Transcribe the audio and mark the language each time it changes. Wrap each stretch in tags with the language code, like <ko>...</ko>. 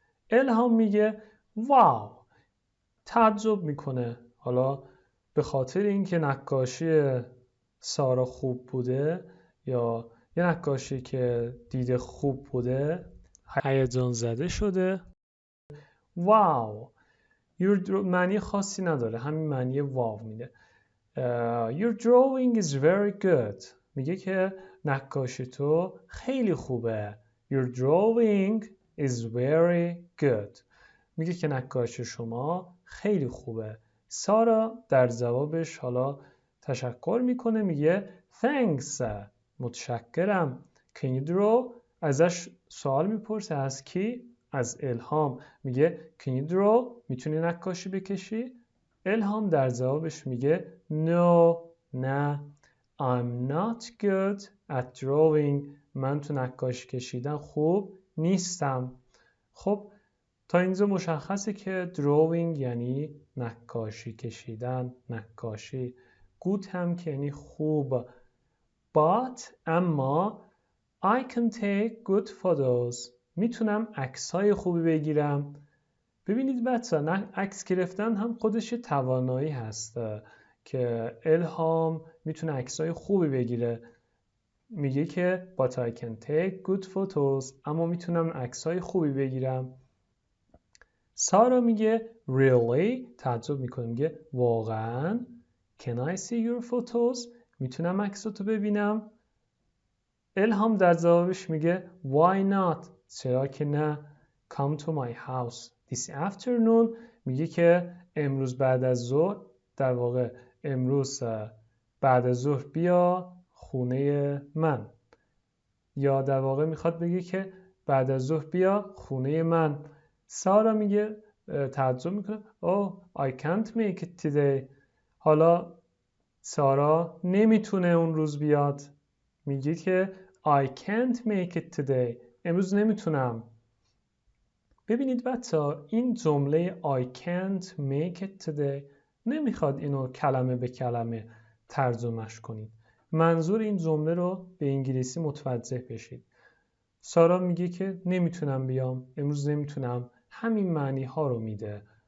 <fa>الهام میگه واو، تعجب میکنه، حالا به خاطر اینکه نقاشی سارا خوب بوده یا یه نقاشی که دیده خوب بوده هیجان زده شده. واو معنی خاصی نداره، همین معنی واو میده.</fa> <en>Your drawing is very good.</en> <fa>میگه که نقاشی تو خیلی خوبه.</fa> <en>Your drawing is very good.</en> <fa>میگه که نقاشی شما خیلی خوبه. سارا در جوابش حالا تشکر میکنه، میگه</fa> <en>thanks،</en> <fa>متشکرم.</fa> <en>Can you draw؟</en> <fa>ازش سوال میپرسه از کی؟ از الهام. میگه</fa> <en>can you draw؟</en> <fa>میتونی نقاشی بکشی؟ الهام در جوابش میگه</fa> <en>no،</en> <fa>نه،</fa> <en>I'm not good at drawing.</en> <fa>من تو نقاشی کشیدن خوب نیستم. خب تا اینجا مشخصه که drawing یعنی نقاشی کشیدن، نقاشی. good هم که یعنی خوب.</fa> <en>but</en> <fa>اما</fa> <en>I can take good photos.</en> <fa>میتونم عکس‌های خوبی بگیرم. ببینید بچه‌ها، عکس گرفتن هم خودش توانایی هست که الهام میتونه عکس‌های خوبی بگیره. میگه که</fa> <en>but I can take good photos،</en> <fa>اما میتونم عکس‌های خوبی بگیرم. سارا میگه</fa> <en>really،</en> <fa>تعجب میکنه، میگه واقعاً</fa> <en>can I see your photos؟</en> <fa>میتونم عکساتو ببینم؟ الهام در جوابش میگه</fa> <en>why not؟</en> <fa>چرا که نه؟</fa> <en>come to my house this afternoon.</en> <fa>میگه که امروز بعد از ظهر، در واقع امروز بعد از ظهر بیا خونه من، یا در واقع میخواد بگه که بعد از ظهر بیا خونه من. سارا میگه تعجب میکنه</fa> <en>oh I can't make it today.</en> <fa>حالا سارا نمیتونه اون روز بیاد. میگه که</fa> <en>I can't make it today.</en> <fa>امروز نمیتونم. ببینید بچه‌ها، این جمله</fa> <en>I can't make it today</en> <fa>نمیخواد اینو کلمه به کلمه ترجمهش کنید. منظور این جمله رو به انگلیسی متوجه بشید. سارا میگه که نمیتونم بیام، امروز نمیتونم، همین معنی ها رو میده.</fa>